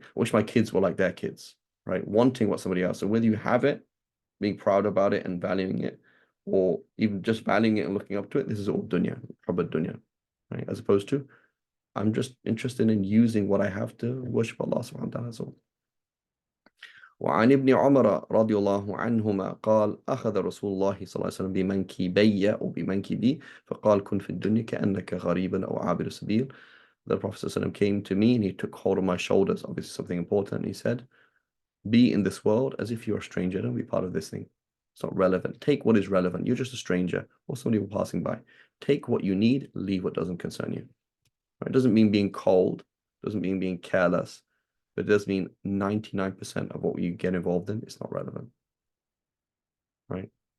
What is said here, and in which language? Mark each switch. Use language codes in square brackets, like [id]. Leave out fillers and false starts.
[en] I wish my kids were like their kids, right? Wanting what somebody else. So whether you have it, being proud about it and valuing it, or even just valuing it and looking up to it, this is all dunya, hubbad dunya, right? As opposed to, I'm just interested in using what I have to worship Allah subhanahu wa ta'ala. [ar] So وعن ابن عمر رضي الله عنهما قال أخذ رسول الله صلى الله عليه وسلم بمنكبي أو بمنكبي فقال كن في الدنيا كأنك غريب أو عابر سبيل. [en] The Prophet ﷺ came to me and he took hold of my shoulders, obviously something important. He said, be in this world as if you're a stranger. Don't be part of this thing. It's not relevant. Take what is relevant. You're just a stranger or somebody passing by. Take what you need, leave what doesn't concern you. Right? It doesn't mean being cold, doesn't mean being careless, but it does mean 99% of what you get involved in is not relevant. Right?